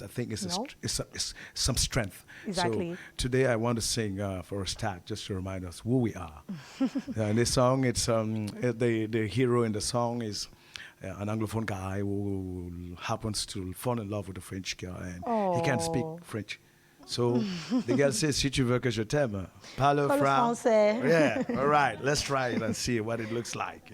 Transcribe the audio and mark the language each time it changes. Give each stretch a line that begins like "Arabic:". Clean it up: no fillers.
English: I think it's some strength. Exactly. So today I want to sing for a start, just to remind us who we are. And this song, it's the hero in the song is an Anglophone guy who happens to fall in love with a French girl, and he can't speak French. So the girl says,
French: si tu veux que je t'aime, parle français.
English: Yeah, all right, let's try it and see what it looks like,